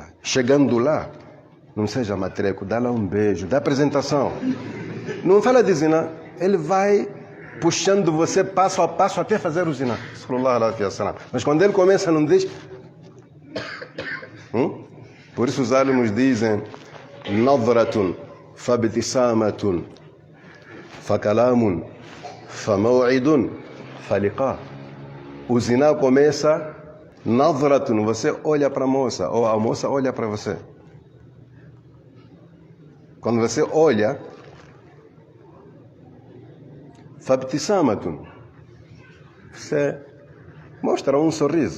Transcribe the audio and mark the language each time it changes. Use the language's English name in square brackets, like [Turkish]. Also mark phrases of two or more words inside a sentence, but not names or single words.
[Portuguese] Chegando lá, não seja matreco, dá lá um beijo, dá apresentação. Não fala de ziná. Ele vai puxando você passo a passo até fazer o ziná. Mas quando ele começa, não diz... Por isso os alunos dizem, [Arabic] نظرة، فابتسامة، فكلام، فموعد، فلقاء. [Portuguese] O ziná começa... Nadratun, você olha para a moça, ou a moça olha para você. Quando você olha, fabtisamatun, você mostra um sorriso.